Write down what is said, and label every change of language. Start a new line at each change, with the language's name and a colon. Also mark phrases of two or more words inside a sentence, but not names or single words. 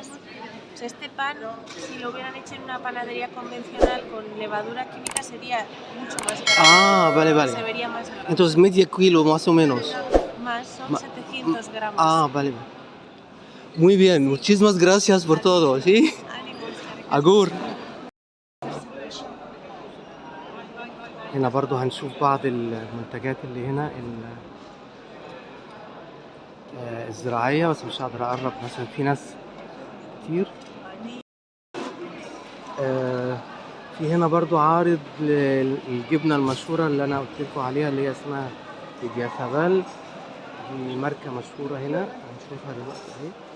Spanish: O sea, este pan, si lo hubieran hecho en una panadería convencional con levadura química, sería mucho más caro. Vale, vale. Se vería más grande. Entonces, medio kilo más o menos. Más, son 700 gramos. Vale. Muy bien, muchísimas gracias por todo, ¿sí? Agur.
Arabic: هنا برضو هنشوف بعض المنتجات اللي هنا الزراعية، بس مش هقدر أقرب مثلا في ناس كتير. في هنا برضو عارض الجبنة المشهورة اللي أنا قلت لكم عليها اللي هي اسمها إدياثابال، دي ماركة مشهورة هنا هنشوفها دلوقتي أهي